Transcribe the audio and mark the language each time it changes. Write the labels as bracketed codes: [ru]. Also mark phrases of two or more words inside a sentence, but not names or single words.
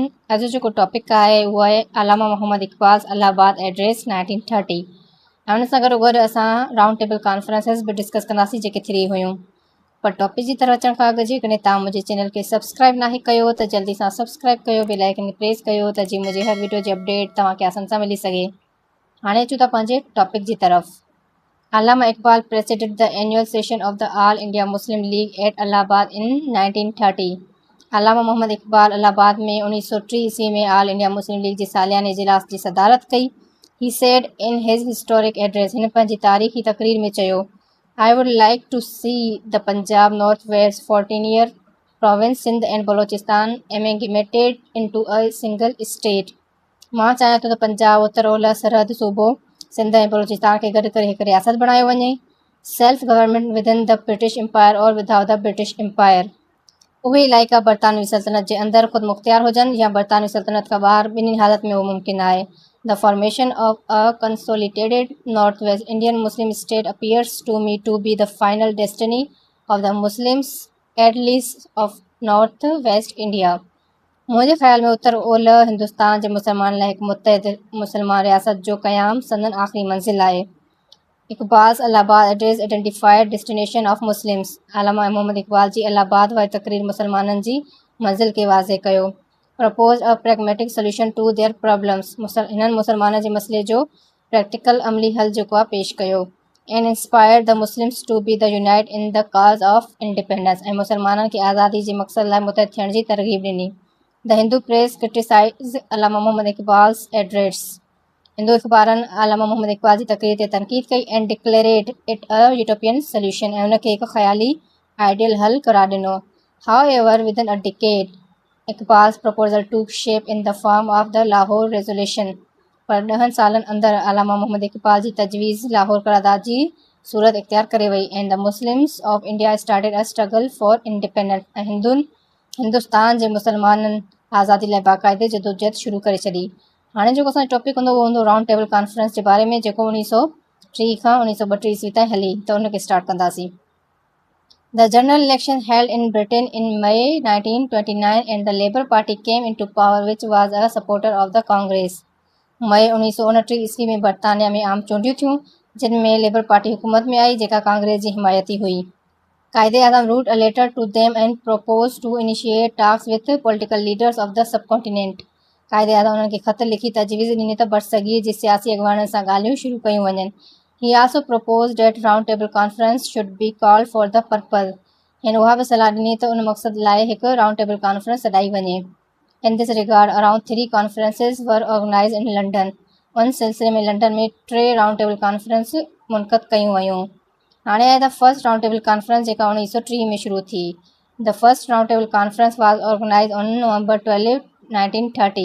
[sd] अॼु जेको टॉपिक आहे उहो आहे अलामा मोहम्मद इक़बाल इलाहाबाद एड्रेस 1930 ऐं हुन सां गॾु असां [en] round table conferences [sd] बि डिस्कस कंदासीं जेके 3 हुयूं। पर टॉपिक जी तरफ़ अचण खां अॻु जेकॾहिं तव्हां मुंहिंजे चैनल खे सब्सक्राइब नाहे कयो त जल्दी सां सब्सक्राइब कयो, [en] bell icon press [sd] कयो त जीअं मुंहिंजे हर वीडियो जी अपडेट तव्हांखे आसानी सां मिली सघे। हाणे अचूं था पंहिंजे टॉपिक जी तरफ़। [en] Allama Iqbal presided the annual session of the All India Muslim League at Allahabad in 1930. [sd] अलामा मोहम्मद इक़बाल इलाहाबाद में 1903 ईस्वी में ऑल इंडिया मुस्लिम लीग जे सालियाने इजलास जी सदारत कई। [en] He said in his historic address, [sd] हिन पंहिंजी तारीख़ी तक़रीर में चयो, [en] I would like to see the Punjab North West 14 year Province Sindh and Balochistan amalgamated into a single state. [sd] मां चाहियां थो त पंजाब उत्तर ओलह सरहद सूबो सिंध ऐं बलोचिस्तान खे गॾु करे हिकु रियासत बणायो वञे। [en] Self government within the British Empire or without the British Empire. [sd] उहे इलाइक़ा बरतानवी सल्तनत जे अंदरि ख़ुदि मुख़्तियार हुजनि या बरतानवी सल्तनत खां ॿाहिरि, ॿिन्ही हालत में उहो मुमकिन आहे। [en] The formation of a consolidated North West Indian Muslim state appears to me to be the final destiny of the Muslims at least of North West India. [sd] मुंहिंजे ख़्याल में उत्तर ओलह हिंदुस्तान जे मुसलमान लाइ हिकु मुतहद मुसलमान रियासत जो क़याम संदन आख़िरी मंज़िल आहे। [en] Iqbal's Allahabad address identified destination of Muslims. [sd] अलामा मोहम्मद इक़बाल जी इलाहाबाद वारी तक़रीर मुसलमाननि जी मंज़िल खे वाज़े कयो। [en] Propose a pragmatic solution to their problems, [sd] हिननि मुसलमाननि जे मसइले जो प्रैक्टिकल अमली हल जेको आहे पेश कयो। [en] and inspire the Muslims to be the unite in the cause of independence, [sd] ऐं मुसलमाननि खे आज़ादी जे मक़सद लाइ मुतहद थियण जी तरग़ीब ॾिनी। [en] The Hindu press criticise Allama Muhammad Iqbal's address. [sd] हिंदू अख़बारनि अलामा मोहम्मद इक़बाल जी तक़रीर ते तनक़ीद कई [en] and declared it a utopian solution, [sd] ऐं हुनखे हिकु ख़याली आइडियल हल करार ॾिनो। [en] However within a decade Iqbal's proposal took shape in the form of the Lahore Resolution, [sd] पर 10 सालनि अंदरि अलामा मोहम्मद इक़बाल जी तजवीज़ लाहौर करारदाद जी सूरत इख्तियार करे वई। [en] and the Muslims of India started a struggle for independence, [sd] ऐं हिंदुस्तान जे मुसलमाननि आज़ादी लाइ बाक़ाइदे जदोजहद शुरू करे छॾी। हाणे जेको असांजो टॉपिक हूंदो उहो हूंदो [en] round table conference [sd] जे बारे में, जेको 1903 खां 1932 ईस्वी ताईं हली, त उनखे स्टार्ट कंदासीं। [en] The general election held in Britain in May 1929 and the Labour Party came into power which was a supporter of the Congress. [sd] मई 1929 ईस्वी में बरतानिया में आम चूंडियूं थियूं, जिन में लेबर पार्टी हुकूमत में आई जेका कांग्रेस जी हिमायती हुई। [en] Quaid-e-Azam wrote a letter to them and propose to initiate talks with political leaders of the subcontinent. [sd] कायदे आज़म उन्हनि खे ख़त लिखी तजवीज़ ॾिनी त बरसगीर जी सियासी अॻवाननि सां ॻाल्हियूं शुरू कयूं वञनि। [en] He also propose that round table conference should be called for the purpose. [sd] हिन उहा बि सलाह ॾिनी त उन मक़सद लाइ हिकु [en] round table conference [sd] सॾाई वञे। [en] In this regard around 3 conferences were organise in London. [sd] उन सिलसिले में लंडन में 3 [en] round table conference [sd] मुनक़द कयूं वयूं। हाणे आहे [en] the first round table conference [sd] जेका 1903 में शुरू थी। [en] The first round table conference was organise on November 12, 1930.